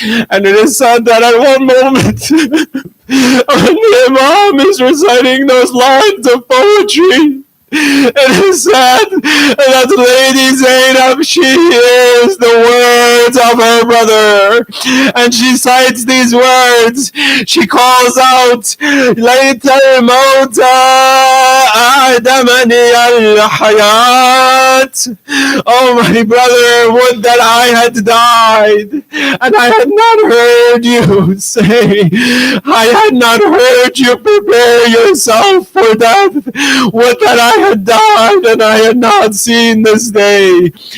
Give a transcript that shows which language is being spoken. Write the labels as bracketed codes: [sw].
[en] And it is said that at one moment, when the Imam is reciting those lines of poetry, it is said that Lady Zainab, she hears the words of her brother and she cites these words. She calls out, [ar] لَيْتَ الْمَوْتَ أَعْدَمَنِي الْحَيَاةِ. [en] Oh my brother, would that I had died and I had not heard you say, I had not heard you prepare yourself for death. Would that I had died and I had not seen this day.